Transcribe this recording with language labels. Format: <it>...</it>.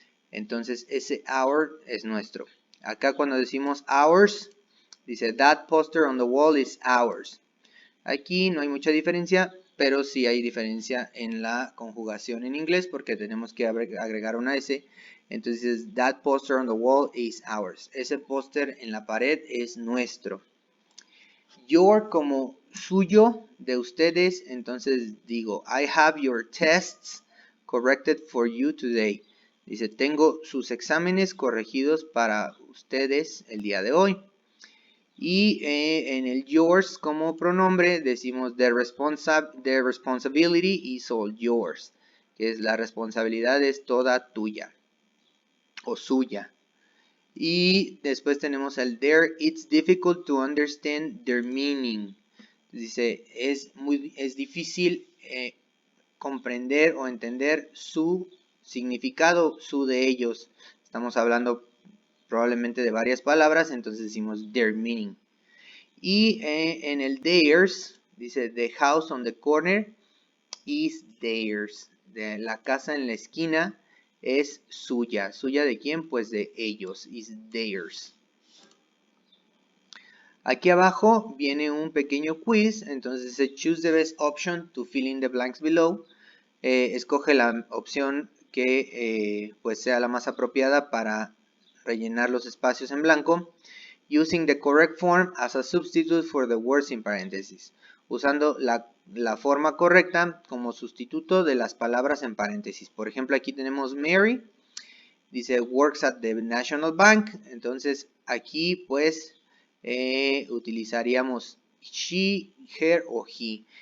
<es>Entonces ese our es nuestro. Acá cuando decimos ours, dice</es> <en>that poster on the wall is ours.</en> <es>Aquí no hay mucha diferencia, pero sí hay diferencia en la conjugación en inglés porque tenemos que agregar una S. Entonces,</es> <en>that poster on the wall is ours.</en> <es>Ese póster en la pared es nuestro. Your como suyo, de ustedes, entonces digo,</es> <en>I have your tests corrected for you today.</en> <es>Dice, tengo sus exámenes corregidos para ustedes el día de hoy. Y en el yours como pronombre decimos</es> <en>the responsibility is all yours,</en> <es>que es la responsabilidad es toda tuya o suya. Y después tenemos el there,</es> <en>it's difficult to understand their meaning.</en> <es>Dice, es difícil comprender o entender su significado, su de ellos. Estamos hablando probablemente de varias palabras, entonces decimos their meaning. Y en el theirs, dice</es> <en>the house on the corner is theirs.</en> <es>La casa en la esquina es suya. ¿Suya de quién? Pues de ellos. Is theirs. Aquí abajo viene un pequeño quiz. Entonces dice</es> <en>choose the best option to fill in the blanks below.</en> <es>Escoge la opción que pues sea la más apropiada para rellenar los espacios en blanco.</es> <en>Using the correct form as a substitute for the words in parentheses.</en> <es>Usando la forma correcta como sustituto de las palabras en paréntesis. Por ejemplo, aquí tenemos Mary. Dice</es> <en>works at the National Bank.</en> <es>Entonces aquí pues utilizaríamos she, her o he.</es>